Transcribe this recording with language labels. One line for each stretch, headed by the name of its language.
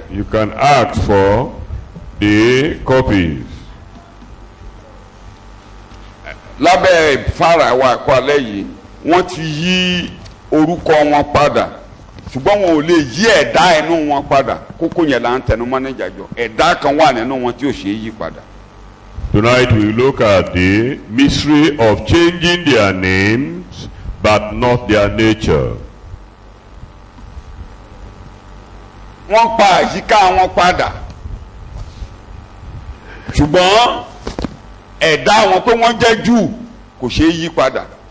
English: You can ask for the copies.
Yoruba: Lábẹ́ ìfara wa ẹ̀kọ́ alẹ́ yìí wọ́n ti yí orúkọ wọn padà ṣùgbọ́n wọn ò lè yí ẹ̀dá ẹnu wọn padà kókó yẹn là ń tẹnu mọ́ níjàjọ ẹ̀dá kan wà nínú wọn tí ò ṣe é yí padà.
English: Tonight we look at the mystery of changing their names but not their nature.
Yoruba: Wọ́n pa àyíká wọn padà ṣùgbọ́n ẹ̀dá wọn pé wọ́n jẹ́ Júù kò ṣe é yí padà.